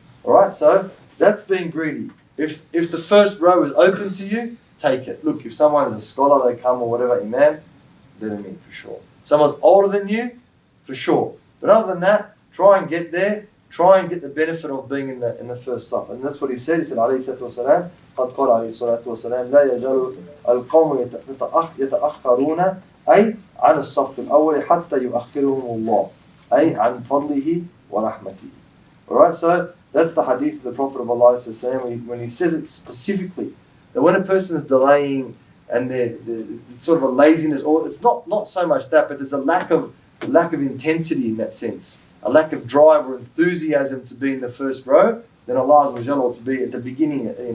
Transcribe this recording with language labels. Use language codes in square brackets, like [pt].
[en] Alright, so that's being greedy. If the first row is open to you, take it. Look, if someone is a scholar, they come or whatever, Imam, let them in for sure. Someone's older than you, for sure. But other than that, try and get there. Try and get the benefit of being in the first saf. And that's what he said. He said, [ar] عليه الصلاة والسلام, قد قال عليه الصلاة والسلام, لا يزال القوم يتأخرون أي عن الصف الأول حتى يؤخرهم الله أي عن فضله ورحمته. [en] Alright, so that's the hadith of the Prophet of Allah when he says it specifically, that when a person is delaying and there's sort of a laziness, or it's not so much that, but there's a lack of intensity in that sense, a lack of drive or enthusiasm to be in the first row, then Allah Azza wa Jalla ought to be at the beginning.